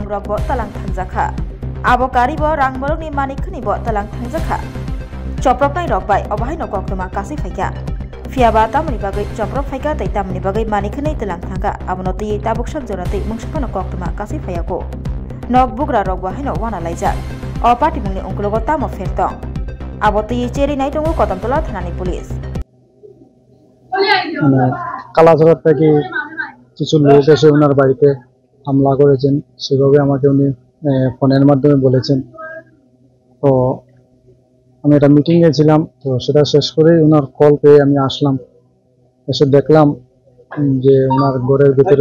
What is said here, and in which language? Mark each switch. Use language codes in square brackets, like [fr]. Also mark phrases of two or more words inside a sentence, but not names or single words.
[trp] रकबो तालां थांजाखा आबो कारिबो रां मरकनि मानिकनिबो तालां थांजाखा चप्रबनाय रकबाय अबाहायनो कक्तुमा कासै फैका फियाबा तामनि बागै चप्रब फैका तै तामनि बागै मानिकनै तलां थांगा आबनो तै ताबुकसाक जनातै मुंसाखनो कक्तुमा कासै फैयाको नग बुग्रा रक बाहायनो वाना लाइजा अ पार्टी मुंनि अंकुलगो तामो फेरतं आबो तै चेरि नाइटंगो कदमतला थानानि पुलिस [bn] কালাঝড় থেকে কিছু লোক এসে ওনার বাড়িতে হামলা করেছেন সেভাবে আমাকে উনি ফোনের মাধ্যমে বলেছেন তো আমি একটা মিটিংয়ে ছিলাম তো সেটা শেষ করে ওনার কল পেয়ে আমি আসলাম এসে দেখলাম যে ওনার ঘরের ভিতরে